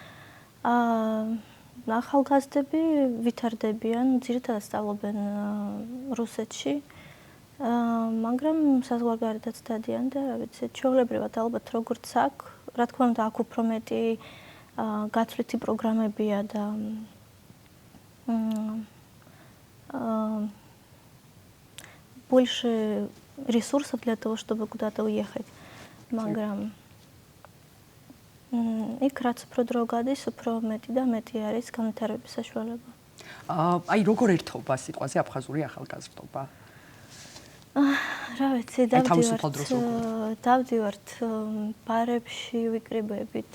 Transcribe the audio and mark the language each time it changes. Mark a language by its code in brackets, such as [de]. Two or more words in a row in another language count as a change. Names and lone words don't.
[ka] ახალგაზრდები ვითარდებიან, ძირითადად სწავლობენ რუსეთში, მაგრამ საზღვარგარეთაც დადიან და რა ვიცი, ჩვეულებრივად ალბათ როგორც აქ, რა თქმა უნდა, აქ უფრო მეტი გათვლითი პროგრამებია და [ru] больше ресурсов для того, чтобы куда-то уехать. [ka] მაგრამ იქ რაც უფრო დრო გადის, უფრო მეტი და მეტი არის განვითარების საშუალება. აი როგორ ერთობა სიტყვაზე აფხაზური ახალგაზრდობა? რა ვიცი, დავდივართ ბარებში, ვიკრიბებით.